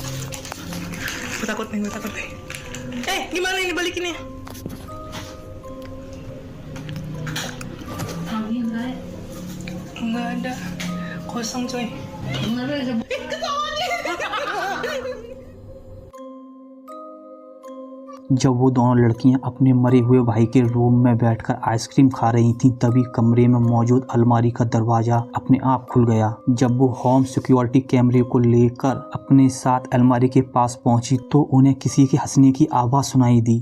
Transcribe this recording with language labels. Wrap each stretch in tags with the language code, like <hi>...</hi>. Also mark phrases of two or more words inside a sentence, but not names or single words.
<id>Gue takut nih. Gimana ini balikinnya? Nggak ada, kosong coy.</id> <hi>जब वो दोनों लड़कियां अपने मरे हुए भाई के रूम में बैठकर आइसक्रीम खा रही थीं, तभी कमरे में मौजूद अलमारी का दरवाजा अपने आप खुल गया। जब वो</hi> <en>home security</en> <hi>कैमरे को लेकर अपने साथ अलमारी के पास पहुंची तो उन्हें किसी के हंसने की आवाज़ सुनाई दी।</hi>